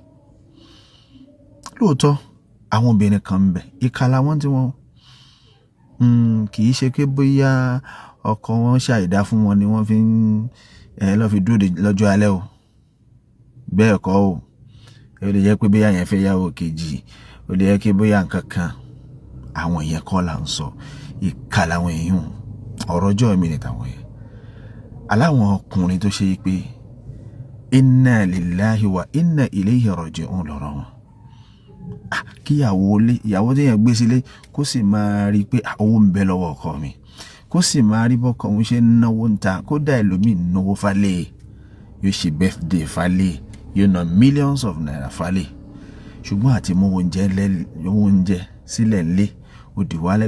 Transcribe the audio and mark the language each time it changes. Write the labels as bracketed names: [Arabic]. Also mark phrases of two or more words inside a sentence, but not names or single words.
[Yoruba] Lóòótọ́ àwọn obìnrin kan ń bẹ, ìkà làwọn tí wọ́n kì í ṣe pé bóyá ọkọ wọn ṣàìdá fún wọn ni wọ́n fi lọ́ fi dúró lọ́jọ́ alẹ́ o. Bẹ́ẹ̀ kọ́ o. Ó lè jẹ́ pé bóyá yẹn fẹ́ yàwó kejì, ó lè jẹ́ pé bóyá nǹkan kan. Àwọn yẹn kọ́ là ń sọ. Ìkà làwọn èèyàn, ọ̀rọ̀ ọjọ́ mi ni tàwọn yẹn. Aláwọn ọkùnrin tó ṣe pé [Arabic] إنا لله وإنا إليه راجعون [Yoruba] lọ́rọ̀ wọn. Kí ìyàwó tí yẹn gbé sílé kó sì máa rí pé owó ń bẹ lọ́wọ́ ọkọ mi, kó sì máa rí bọ́kọ òun ṣe ń náwó ń ta, kó dá ẹlòmíì náwó fálẹ̀, yóò ṣe birthday fálẹ̀, yóò ná [English] millions of naira [Yoruba] fálẹ̀, ṣùgbọ́n àti mú oúnjẹ sílẹ̀ ńlé ó di wàhálà.